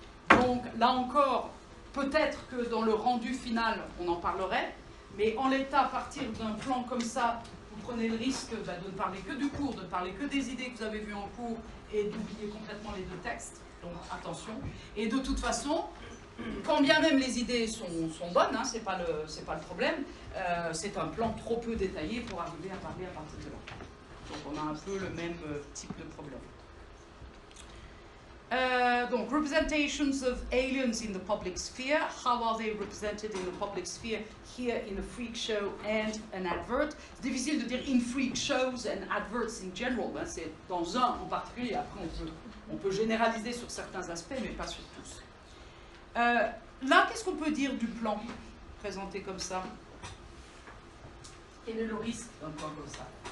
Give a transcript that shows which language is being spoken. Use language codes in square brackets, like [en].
[fr] Donc là encore, peut-être que dans le rendu final, on en parlerait, mais en l'état, à partir d'un plan comme ça, vous prenez le risque de ne parler que du cours, de ne parler que des idées que vous avez vues en cours et d'oublier complètement les 2 textes. Donc attention. Et de toute façon, quand bien même les idées sont bonnes, hein, c'est pas le problème, c'est un plan trop peu détaillé pour arriver à parler à partir de là. Donc on a un peu le même type de problème. [en] Donc, representations of aliens in the public sphere. How are they represented in the public sphere? Here in a freak show and an advert. [fr] C'est difficile de dire [en] in freak shows and adverts in general. [fr] Ben, c'est dans un en particulier. Après, on peut généraliser sur certains aspects, mais pas sur tous. Là, qu'est-ce qu'on peut dire du plan présenté comme ça? Quel est le risque d'un plan comme ça?